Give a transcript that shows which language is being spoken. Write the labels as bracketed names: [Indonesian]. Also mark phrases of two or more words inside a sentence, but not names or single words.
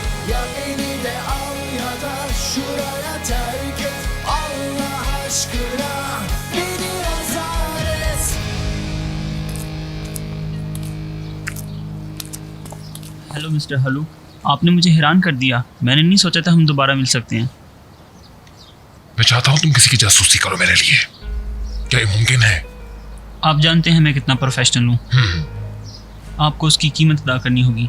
[Turkish] Ya beni de al ya da şuraya terk et. Allah aşkına beni azar et. [English] hello mister [Hindi] हलूक, आपने मुझे हैरान कर दिया। मैंने नहीं सोचा था हम दोबारा मिल सकते हैं। मैं चाहता हूँ तुम किसी की जासूसी करो मेरे लिए। क्या ये मुमकिन है? आप जानते हैं मैं कितना प्रोफेशनल हूँ। आपको उसकी कीमत अदा करनी होगी।